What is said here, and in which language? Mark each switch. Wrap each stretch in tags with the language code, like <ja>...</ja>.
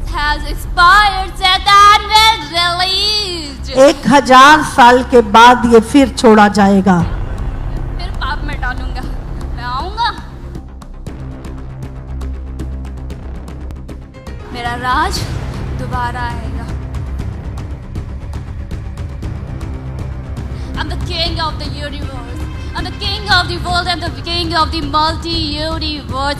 <en>has expired, Satan will release.</en> <hi>1000 साल के बाद ये फिर छोड़ा जाएगा। फिर पाप में डालूंगा, मैं आऊंगा, मेरा राज दोबारा आएगा।</hi> <en>I'm the king of the universe. I'm the king of the world. I'm the king of the multi-universe.</en>